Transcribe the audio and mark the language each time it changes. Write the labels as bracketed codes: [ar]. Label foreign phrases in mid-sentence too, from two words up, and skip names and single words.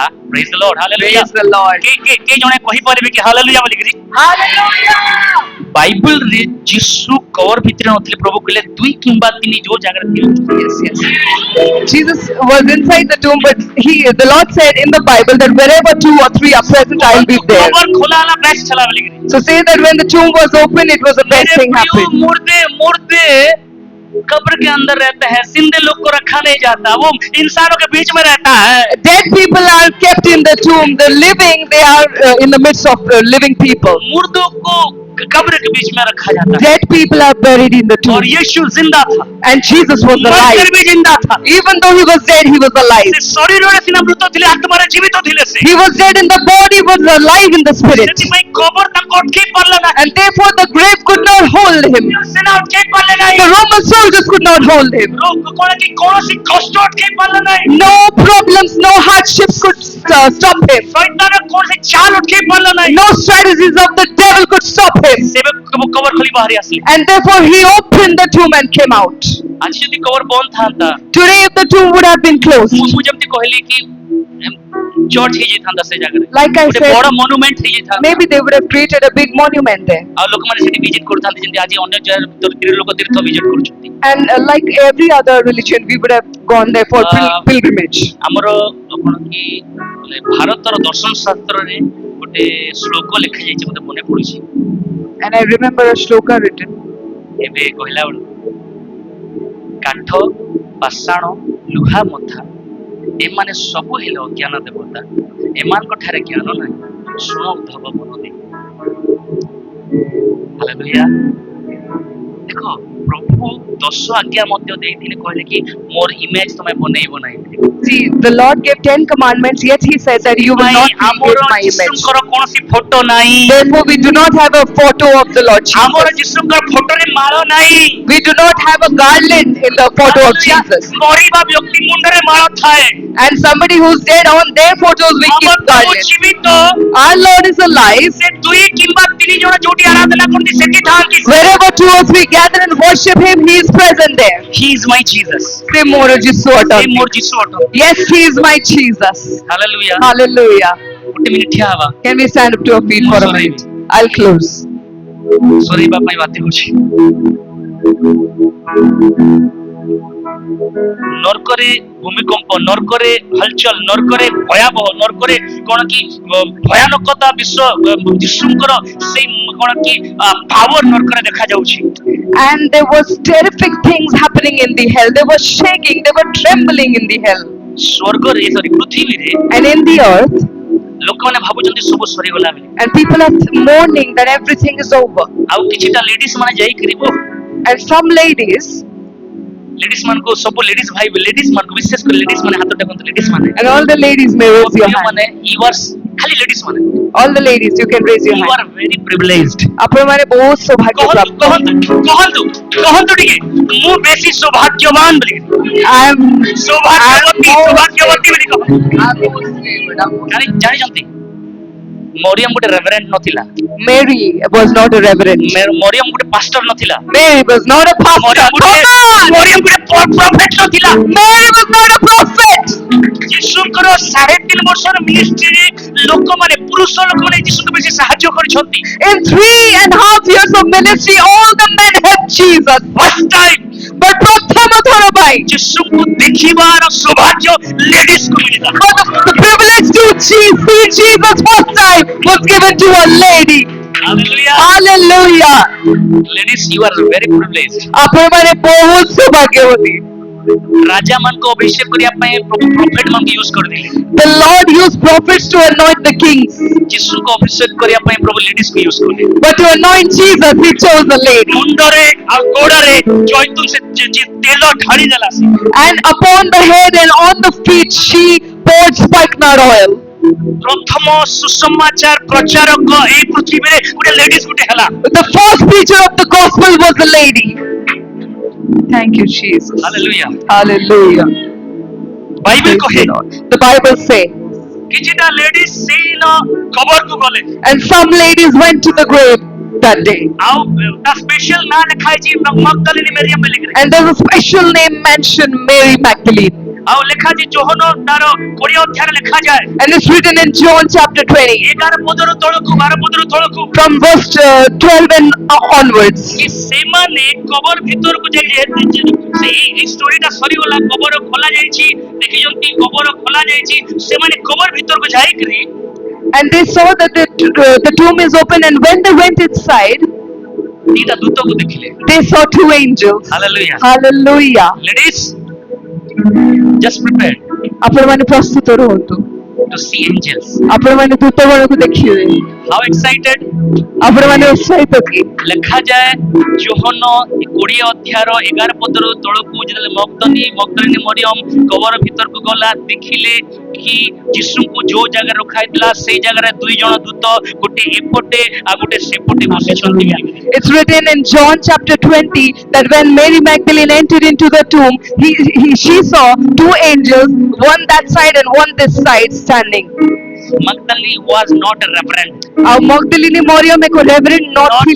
[en] Praise the Lord, Hallelujah. Praise the Lord. [or] କେ ଜଣେ କହି ପାରିବେ କି ହାଲେଲୁୟା ବୋଲି କି? [en] Hallelujah. [or] ବାଇବେଲ ରେ ଯୀଶୁ କବର ଭିତରେ ନଥିଲେ, ପ୍ରଭୁ କହିଲେ 2 କିମ୍ବା 3 ଯୋଉ ଜାଗାରେ ଥିଲେ। [en] Yes, yes. Jesus was inside the tomb, but the Lord said in the Bible that wherever 2 or 3 are present, I will be there. [or] କବର ଖୋଲା ହେଲା, ବେଷ୍ଟ ହେଲା ବୋଲି କି? [en] So say that when the tomb was open, it was the best thing happened. [hi] मुर्दे कब्र के अंदर रहते हैं, जिंदे लोग को रखा नहीं जाता, वो इंसानों के बीच में रहता है। [en] Dead people are kept in the tomb. The living, they are in the midst of living people. [hi] मुर्दों को कब्र के बीच में रखा जाता है। [en] Dead people are buried in the tomb. [hi] और यीशु जिंदा था, [en] And Jesus was alive. [hi] मरकर भी जिंदा था। [en] Even though he was dead, he was alive. [or] ସେ ଶରୀରରେ ସିନା ମୃତ ଥିଲେ, ଆତ୍ମାରେ ଜୀବିତ ଥିଲେ ସେ। [en] He was dead in the body, was alive in the spirit. [or] ସେଥିପାଇଁ କବର ତାଙ୍କୁ ଅଟକେଇ ପାରିଲା ନାହିଁ। [en] And therefore the grave could not hold him. [or] ସେନା ଅଟକେଇ ପାରିଲେ ନାହିଁ। [en] The Roman soldiers could not hold him. [or] କଣ କି କୌଣସି କଷ୍ଟ ଅଟକେଇ ପାରିଲା ନାହିଁ। [en] No problems, no hardships could stop him. [or] ଶୈତାନ କୌଣସି ଚାଲ ଅଟକେଇ ପାରିଲା ନାହିଁ। [en] No strategies of the devil could stop him. [or] ସେବେ କବର ଖୋଲି ବାହାରି ଆସିଲେ। [en] And therefore he opened the tomb and came out. [or] ଆଜି ଯଦି କବର ବନ୍ଦ ଥାନ୍ତା, [en] Today if the tomb would have been closed, [or] ମୁଁ ଯେମିତି କହିଲି କି ଚର୍ଚ୍ଚ ହେଇଯାଇଥାନ୍ତା ସେ ଜାଗାରେ, [en] like I [or] ଗୋଟେ [en] said, [or] ବଡ ମନୁମେଣ୍ଟ ହେଇଯାଇଥାନ୍ତା। [en] maybe they would have created a big monument there. [or] ଆଉ ଲୋକମାନେ ସେଠି ଭିଜିଟ କରୁଥାନ୍ତି, ଯେମିତି ଆଜି ଅନ୍ୟ ଲୋକ ତୀର୍ଥ ଭିଜିଟ କରୁଛନ୍ତି। [en] And like every other religion, we would have gone there for pilgrimage. [or] ଆମର କଣ କି ଭାରତର ଦର୍ଶନ ଶାସ୍ତ୍ରରେ ଗୋଟେ ଶ୍ଲୋକ ଲେଖା ଯାଇଛି, ମତେ ମନେ ପଡୁଛି। [en] And I remember a shloka written. [or] ଏବେ କହିଲା ବେଳକୁ କାଠ, ପାଷାଣ, ଲୁହା ମଥା ଏମାନେ ସବୁ ହେଲେ ଅଜ୍ଞାନ ଦେବତା, ଏମାନଙ୍କ ଠାରେ ଜ୍ଞାନ ନାହିଁ, ଶୁଣ ଉଦ୍ଧବ ମନ ଦେଇ। ହାଲେଲୁୟା। ଦେଖ ପ୍ରଭୁ 10 ଆଜ୍ଞା ମଧ୍ୟ ଦେଇଥିଲେ, କହିଲେ କି ମୋର ଇମେଜ ତମେ ବନେଇବ ନାହିଁ। [en] See, the Lord gave 10 commandments, yet He said that you will not create my image. [or] ଯୀଶୁଙ୍କର କୌଣସି ଫଟୋ ନାହିଁ। [en] Therefore, we do not have a photo of the Lord [or] ଆମର [en] Jesus. [or] ଯୀଶୁଙ୍କର ଫଟୋରେ ମାଳ ନାହିଁ। [en] We do not have a garland in the photo of Jesus. [or] ମରିବା ବ୍ୟକ୍ତି ମୁଣ୍ଡରେ ମାଳ ଥାଏ। [en] And somebody who's dead, on their photos we [or] ଆମର [en] keep [or] ପ୍ରଭୁ [en] garlands. [or] ଜୀବିତ। [en] Our Lord is alive. [or] ସେ 2 କିମ୍ବା 3 ଜଣ ଯୋଉଠି ଆରାଧନା କରନ୍ତି ସେଠି ଥାନ୍ତି। [en] Wherever 2 or 3 gather and worship Him, He is present there. He is my Jesus। [or] Se ମୋର ଯୀଶୁ ସେ ଅଟନ୍ତି. ମୋର ଯୀଶୁ ଅଟନ୍ତି। [en] Yes, He is my Jesus. [or] ହାଲେଲୁୟା। [en] Hallelujah. [or] ଗୋଟେ ମିନିଟ୍ ଠିଆ ହବା, [en] Can we stand up to our feet for a minute? I'll close. [or] ସରେଇବା ପାଇଁ ବାଧ୍ୟ ହେଉଛି। ନର୍କରେ ଭୂମିକମ୍ପ, ନର୍କରେ ହଲଚଲ, ନର୍କରେ ଭୟାବହ, ନର୍କରେ କଣ କି ଭୟାନକତା ବିଶ୍ଵ ଯୀଶୁଙ୍କର ସେଇ କଣ କି ପାୱାର ନର୍କରେ ଦେଖା ଯାଉଛି। [en] And there was terrific things happening in the hell. They were shaking, they were trembling in the hell. [or] ସ୍ୱର୍ଗରେ ସରି ପୃଥିବୀରେ [en] And in the earth, [or] ଲୋକମାନେ ଭାବୁଛନ୍ତି ସବୁ ସରିଗଲା ବୋଲି। [en] and people are mourning that everything is over. [or] ଆଉ କିଛିଟା ଲେଡିଜ ମାନେ ଯାଇକିରି [en] And some ladies, [or] ଲେଡିଜ ମାନଙ୍କୁ ସବୁ ଲେଡିଜ ଭାଇ ଲେଡିଜ ମାନଙ୍କୁ ବିଶେଷ କରି ଲେଡିଜ ମାନେ ହାତ ଦେଖନ୍ତୁ, ଲେଡିଜ ମାନେ [en] and all the ladies may raise your hand. [or] ମାନେ [en] you are [or] ଖାଲି ଲେଡିଜ ମାନେ [en] All the ladies, you can raise your ୟୁ hand. are very privileged. [or] ଆପଣ ମାନେ ବହୁତ ସୌଭାଗ୍ୟ କହନ୍ତୁ ପ୍ରାପ୍ତ. କହନ୍ତୁ କହନ୍ତୁ କହନ୍ତୁ ଟିକେ, ମୁଁ ବେଶୀ ସୌଭାଗ୍ୟବାନ ବୋଲି। [en] I'm [or] ସୌଭାଗ୍ୟବତୀ ସୌଭାଗ୍ୟବତୀ ବୋଲି କହନ୍ତୁ। [en] I'm most favored. [or] ଜାଣିଛନ୍ତି ମରିୟମ ଗୋଟେ ରେଭରେଣ୍ଡ ନଥିଲା। [en] Mary was not a reverend. [or] ମରିୟମ ଗୋଟେ ପାଷ୍ଟର ନଥିଲା। [en] Mary was not a pastor. [or] ମରିୟମ ଗୋଟେ ପ୍ରଫେଟ ନଥିଲା। [en] Mary was not a prophet. [or] ଯୀଶୁଙ୍କର 3.5 ବର୍ଷର ମିନିଷ୍ଟ୍ରିରେ ଲୋକମାନେ ପୁରୁଷ ଲୋକମାନେ ଯୀଶୁଙ୍କୁ ବେଶୀ ସାହାଯ୍ୟ କରିଛନ୍ତି। [en] In 3.5 years of ministry, all the men helped Jesus. First time [or] but ପ୍ରଥମ ଥର ପାଇଁ ଯୀଶୁଙ୍କୁ ଦେଖିବାର ସୌଭାଗ୍ୟ ଲେଡିଜ କୁ ମିଳିଲା। [en] but the privilege to see Jesus first time was given to a lady. Hallelujah. Hallelujah. Ladies, you are very privileged. [or] ଆପଣମାନେ ବହୁତ ସୌଭାଗ୍ୟବତୀ। ରାଜା ମାନଙ୍କୁ ଅଭିଷେକ କରିବା ପାଇଁ ପ୍ରଭୁ ପ୍ରଫେଟ ମାନଙ୍କୁ ୟୁଜ କରିଦେଲେ। [en] The Lord used prophets to anoint the kings, [or] ଯୀଶୁଙ୍କୁ ଅଭିଷେକ କରିବା ପାଇଁ ପ୍ରଭୁ ଲେଡିଜ କୁ ୟୁଜ କଲେ। [en] but to anoint Jesus, He chose a lady. [or] ମୁଣ୍ଡରେ ଆଉ ଗୋଡରେ ଜୈତୁନ ସେ ତେଲ ଢାଳି ଦେଲା ସେ। [en] And upon the head and on the feet, she poured spikenard oil. [or] ପ୍ରଥମ ସୁସମାଚାର ପ୍ରଚାରକ ଏହି ପୃଥିବୀରେ ଗୋଟେ ଲେଡିଜ ଗୋଟେ ହେଲା। [en] The first preacher of the gospel was a lady. Thank you, Jesus. Hallelujah. Hallelujah. [or] ବାଇବେଲ [en] Praise [or] କହେ [en] the Lord. The Bible say, [or] କିଛିଟା ଲେଡିଜ ସେଇନ କବରକୁ ଗଲେ [en] and some ladies went to the grave that day. [or] ଆଉ ତା ସ୍ପେଶାଲ ନାଁ ଲେଖା ହେଇଛି ମଗଦଲିନୀ ମରିୟମ ବୋଲିକିରି। [en] And there's a special name mentioned, Mary Magdalene. [or] ଆଉ ଲେଖା ଅଛି ଯୋହନ ତାର 20 ଅଧ୍ୟାୟରେ ଲେଖାଯାଏ [en] And it's written in John chapter 20, [or] 11 ପଦରୁ ତଳକୁ 12 ପଦରୁ ତଳକୁ [en] from verse 12 and onwards. [or] କି ସେମାନେ କବର ଭିତରକୁ ଯାଇ ସେଇ ଷ୍ଟୋରିଟା ସରିଗଲା। କବର ଖୋଲା ଯାଇଛି, ଦେଖିଛନ୍ତି କବର ଖୋଲା ଯାଇଛି। ସେମାନେ କବର ଭିତରକୁ ଯାଇକିରି [en] And they saw that the tomb is open, and when they went inside, [or] ଦିଟା ଦୂତକୁ ଦେଖିଲେ। [en] they saw two angels. Hallelujah. Hallelujah. Ladies, just prepared [or] ଆପଣମାନେ ପ୍ରସ୍ତୁତ ରୁହନ୍ତୁ। [en] to see angels. [or] ଆପଣମାନେ ଦୂତଗଣକୁ ଦେଖିବେ। [en] How excited? [or] ଆପଣମାନେ ଉତ୍ସାହିତ କି? ଲେଖାଯାଏ ଯୋହନ 20 ଅଧ୍ୟାୟର 11 ପଦରୁ ତଳକୁ ଯେତେବେଳେ ମଗଦଲିନୀ ମରିୟମ କବର ଭିତରକୁ ଗଲା, ଦେଖିଲେ କି ଯୀଶୁଙ୍କୁ ଯୋଉ ଜାଗାରେ ରଖାଯାଇଥିଲା ସେଇ ଜାଗାରେ ଦୁଇ ଜଣ ଦୂତ, ଗୋଟେ ଏପଟେ ଆଉ ଗୋଟେ ସେପଟେ ବସିଛନ୍ତି। [en] It's written in John chapter 20 that when Mary Magdalene entered into the tomb, she saw two angels, one that side and one this side standing. Magdalene was not a reverend, [or] ଆଉ ମଗଦଲିନୀ ମରିୟମ ଏକ ରେଭରେଣ୍ଡ [en] not [or] ନଥିଲେ,